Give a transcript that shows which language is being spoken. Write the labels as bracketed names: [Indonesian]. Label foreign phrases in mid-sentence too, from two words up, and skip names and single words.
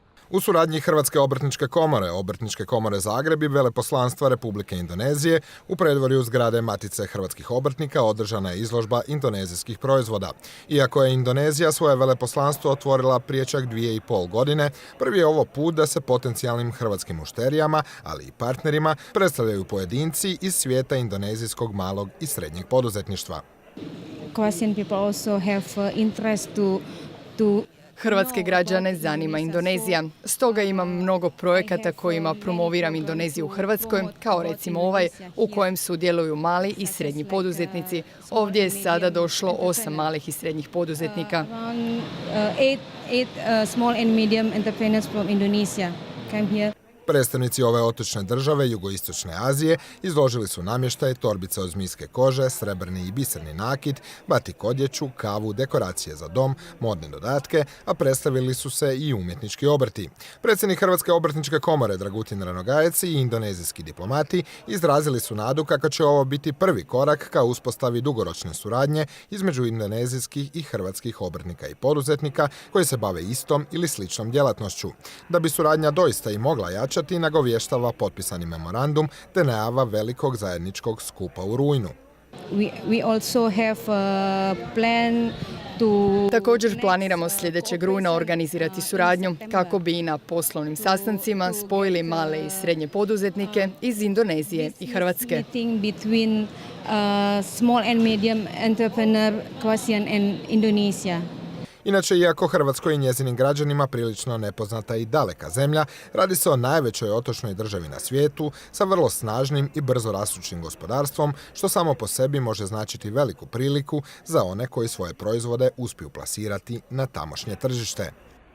[Croatian] U suradnji Hrvatske obrtničke komore, Obrtničke komore Zagreb i Veleposlanstva Republike Indonezije u predvorju zgrade Matice hrvatskih obrtnika održana je izložba indonezijskih proizvoda. Iako je Indonezija svoje veleposlanstvo otvorila prije čak 2,5 godine, prvi je ovo put da se potencijalnim hrvatskim mušterijama, ali i partnerima, predstavljaju pojedinci iz svijeta indonezijskog malog i srednjeg poduzetništva. [English] Croatian people also have interest to [Croatian] Hrvatske građane zanima Indonezija. Stoga imam mnogo projekata kojima promoviram Indoneziju u Hrvatskoj, kao recimo ovaj u kojem sudjeluju mali i srednji poduzetnici. Ovdje je sada došlo 8 malih i srednjih poduzetnika. [English] eight small and medium entrepreneurs from Indonesia came here. [Croatian] Predstavnici ove otočne države jugoistočne Azije izložili su namještaj, torbice od zmijske kože, srebrni i biserni nakit, batik odjeću, kavu, dekoracije za dom, modne dodatke, a predstavili su se i umjetnički obrti. Predsjednik Hrvatske obrtničke komore Dragutin Ranogajec i indonezijski diplomati izrazili su nadu kako će ovo biti prvi korak ka uspostavi dugoročne suradnje između indonezijskih i hrvatskih obrtnika i poduzetnika koji se bave istom ili sličnom djelatnošću. Da bi suradnja doista i mogla jačati, nagovještava potpisani memorandum te najava velikog zajedničkog skupa u rujnu. [English] We also have a plan to... [Croatian] Također planiramo sljedećeg rujna organizirati suradnju kako bi i na poslovnim sastancima spojili male i srednje poduzetnike iz Indonezije i Hrvatske. [English] Meeting between small and medium entrepreneur Croatian and Indonesia. [Croatian] Inače, iako Hrvatskoj i njezinim građanima prilično nepoznata i daleka zemlja, radi se o najvećoj otočnoj državi na svijetu sa vrlo snažnim i brzo rastućim gospodarstvom, što samo po sebi može značiti veliku priliku za one koji svoje proizvode uspiju plasirati na tamošnje tržište.